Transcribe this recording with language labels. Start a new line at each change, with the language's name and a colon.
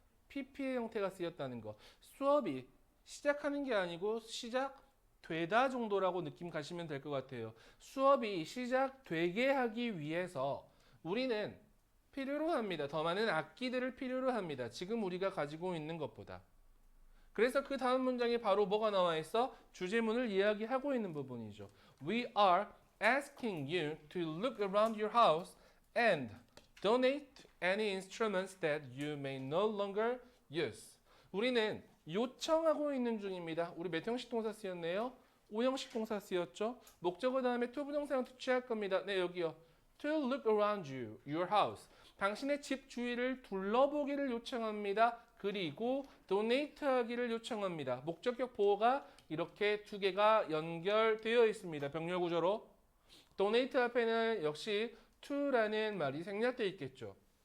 Korean: PP의 형태가 쓰였다는 거. 수업이 시작하는 게 아니고 시작되다 정도라고 느낌 가시면 될 것 같아요. 수업이 시작되게 하기 위해서 우리는 필요로 합니다. 더 많은 악기들을 필요로 합니다. 지금 우리가 가지고 있는 것보다. 그래서 그 다음 문장에 바로 뭐가 나와 있어? 주제문을 이야기하고 있는 부분이죠.
English: We are asking you to look around your house and donate any instruments that you may no longer use.
Korean: 우리는 요청하고 있는 중입니다. 우리 몇 형식 동사 쓰였네요? 5형식 동사 쓰였죠? 목적어 다음에 to 부동사 형태 취할 겁니다. 네, 여기요.
English: To look around your house.
Korean: 당신의 집 주위를 둘러보기를 요청합니다. 그리고 donate 하기를 요청합니다. 목적격 보호가 이렇게 두 개가 연결되어 있습니다. 병렬 구조로. donate 앞에는 역시 to라는 말이 생략되어 있겠죠.